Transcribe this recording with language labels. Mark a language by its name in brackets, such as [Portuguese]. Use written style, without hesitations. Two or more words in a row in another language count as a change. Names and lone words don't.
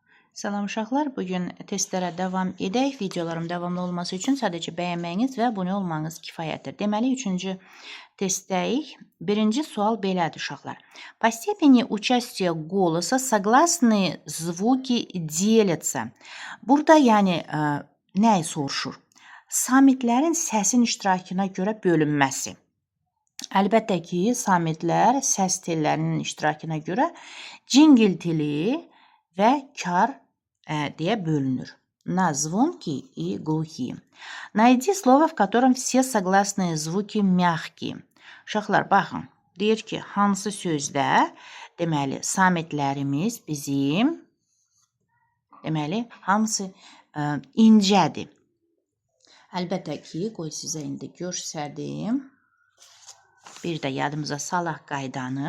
[Azerbaijani] Salam uşaqlar, bugün testlərə davam edək. Videolarım davamlı olması üçün sadəcə bəyənməyiniz və abunə olmanız kifayətdir. Deməli, 3-cü testdəyik. Birinci sual belədir uşaqlar. [Russian] По степени участия голоса согласные звуки делятся. [Azerbaijani] Burada yəni nəyi soruşur? Samitlərin səsin iştirakına görə bölünməsi. Əlbəttə ki, samitlər səs tellərinin iştirakına görə cingiltili və kar deyə bölünür. [Russian] На звонкие и глухие. Найди слово, в котором все согласные звуки мягкие. [Azerbaijani] Uşaqlar, baxın. Deyir ki, hansı sözdə, deməli, samitlərimiz bizim, deməli, hamısı incədir. Əlbəttə ki, qoy sizə indi göstərdim. Bir də yadımıza salaq qaydanı.